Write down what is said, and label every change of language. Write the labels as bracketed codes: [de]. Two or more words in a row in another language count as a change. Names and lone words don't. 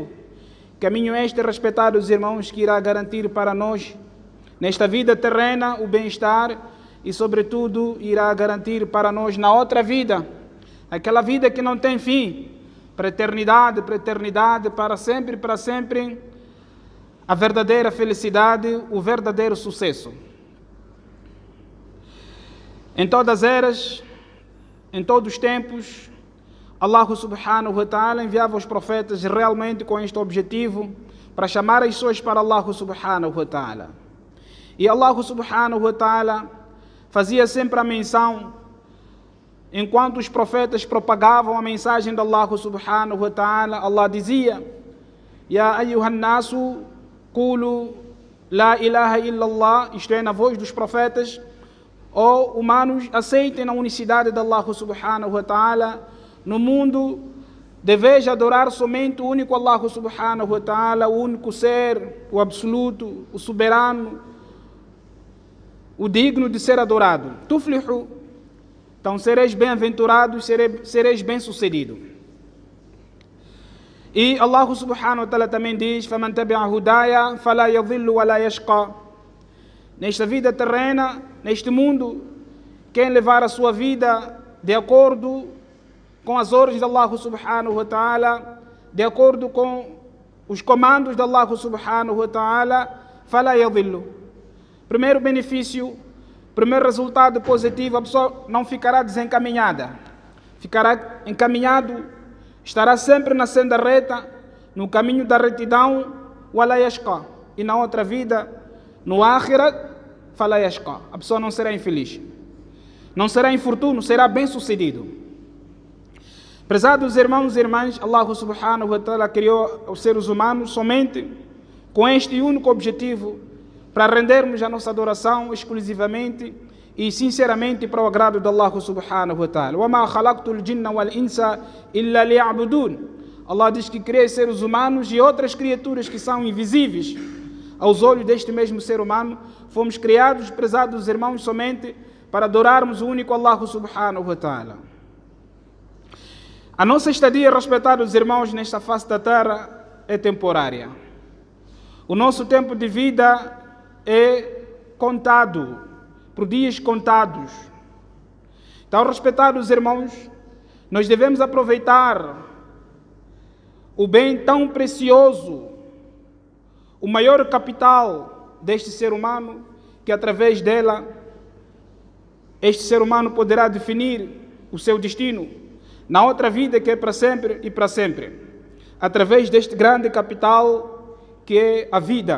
[pt] Caminho este, respeitados irmãos, que irá garantir para nós, nesta vida terrena, o bem-estar e, sobretudo, irá garantir para nós na outra vida, aquela vida que não tem fim, para eternidade, para sempre, a verdadeira felicidade, o verdadeiro sucesso. Em todas as eras, em todos os tempos, Allah [ar] سبحانه وتعالى [pt] enviava os profetas realmente com este objetivo, para chamar as pessoas para Allah [ar] سبحانه وتعالى. [pt] E Allah [ar] سبحانه وتعالى [pt] fazia sempre a menção, enquanto os profetas propagavam a mensagem de Allah [ar] سبحانه وتعالى, [pt] Allah dizia: [ar] يا أيها الناس قولوا لا إله إلا الله, [pt] isto é, na voz dos profetas: ó humanos, aceitem a unicidade de Allah [ar] سبحانه وتعالى. [pt] No mundo, deveis adorar somente o único Allah [ar] سبحانه وتعالى, [pt] o único ser, o absoluto, o soberano, o digno de ser adorado. Tuflihu, então sereis bem-aventurados, sereis bem-sucedidos. E Allah [ar] سبحانه وتعالى [pt] também diz: [ar] فَمَنْ تَبِعَ هُدَايَ فَلَا يَضِلُّ وَلَا يَشْقَى. [pt] Nesta vida terrena, neste mundo, quem levar a sua vida de acordo com as ordens de Allah [ar] سبحانه وتعالى, [pt] de acordo com os comandos de Allah [ar] سبحانه وتعالى, فلا يضل. [pt] Primeiro benefício, primeiro resultado positivo, a pessoa não ficará desencaminhada, ficará encaminhado, estará sempre na senda reta, no caminho da retidão, [ar] ولا يشقى. [pt] E na outra vida, no akhirat, [ar] فلا يشقى. [pt] A pessoa não será infeliz, não será infortúnio, será bem sucedido. Prezados irmãos e irmãs, Allah [ar] سبحانه وتعالى [pt] criou os seres humanos somente com este único objetivo, para rendermos a nossa adoração exclusivamente e sinceramente para o agrado de Allah [ar] سبحانه وتعالى. وَمَا خَلَقْتُ الْجِنَّ وَالْإِنسَ إِلَّا لِيَعْبُدُونَ. [pt] Allah diz que cria seres humanos e outras criaturas que são invisíveis aos olhos deste mesmo ser humano. Fomos criados, prezados irmãos, somente para adorarmos o único Allah [ar] سبحانه وتعالى. [pt] A nossa estadia, respeitados irmãos, nesta face da terra é temporária. O nosso tempo de vida é contado, por dias contados. Então, respeitados irmãos, nós devemos aproveitar o bem tão precioso, o maior capital deste ser humano, que através dela, este ser humano poderá definir o seu destino na outra vida, que é para sempre e para sempre, através deste grande capital que é a vida.